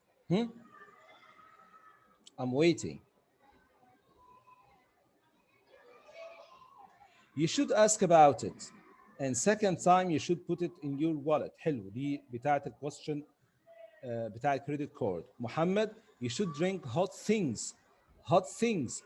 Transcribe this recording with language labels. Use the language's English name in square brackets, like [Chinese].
[English] Hmm? I'm waiting. You should ask about it. And second time you should put it in your wallet. [Arabic] حلو دي بتاعت الكويستشن بتاع الكريدت كارد. [English] Muhammad you should drink hot things. Hot things.